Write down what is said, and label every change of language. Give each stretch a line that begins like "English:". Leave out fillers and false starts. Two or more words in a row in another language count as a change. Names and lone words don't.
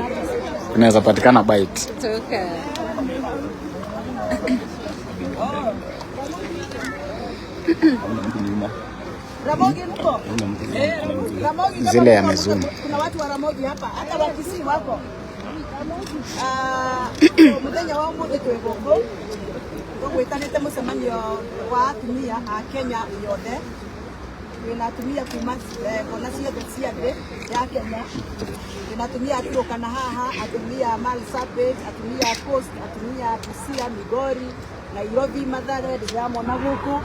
Swahili: Unaweza patikana bite. Ramogi mko? Ramogi Zile ya Mezuni. Kuna watu wa Ramogi hapa, hata Wakisii wako.
Kikuyu: Muthenya wa umuthi twi guku tugwitanite mucemanio wa atumia a Kenya yothe. Wina atumia kuma kona ciothe cia thĩ ya Kenya. Wina atumia aturuka na haha, atumia Marsabit, atumia Coast, atumia Busia, Migori, Nairobi, Mathare, ndiramona guku.